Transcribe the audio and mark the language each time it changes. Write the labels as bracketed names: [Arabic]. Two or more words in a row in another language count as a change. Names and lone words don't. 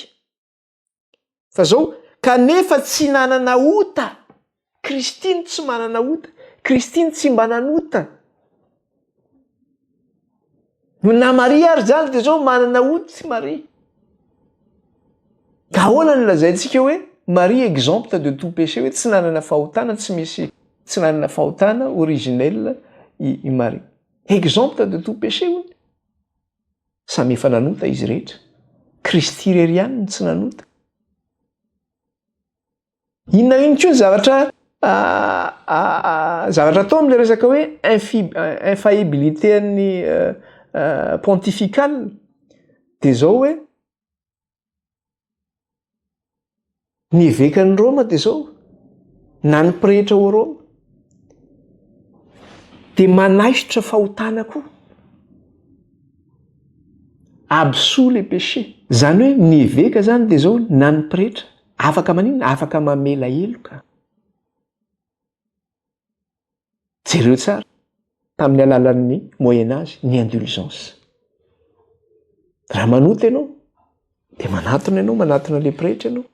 [Malagasy] Fa zao kanefa tsy nanana ota. Kristy tsy manana ota. Kristy tsy mba nanota. Na Maria ary zany de zao manana ota sy Maria. Ka ahoana no lazaintsika hoe Marie [French] exemple de tout péché [Malagasy] hoe tsy nanana fahotana, tsy nanana fahotana originel i Marie. [French] Exemple de tout péché hoy. [Malagasy] Samy efa nanota izy rehetra. Kristy irery ihany tsy nanota. Inona koa ny zavatra atao amin'le resaka hoe infaillibilité an'ny pontificale de zao hoe ny evekan'ny Roma de zao na ny pretra ao Roma de manaisotra fahotana koa. [French] Absout les péchés. [Malagasy] Zany hoe ny eveka zany de zao na ny pretra afaka maninona? Afaka mamela heloka. Jereo tsara tamin'ny alalan'ny Moyen Âge ny indulgence. Raha manota ianao de manatona ianao, manatona le pretra ianao.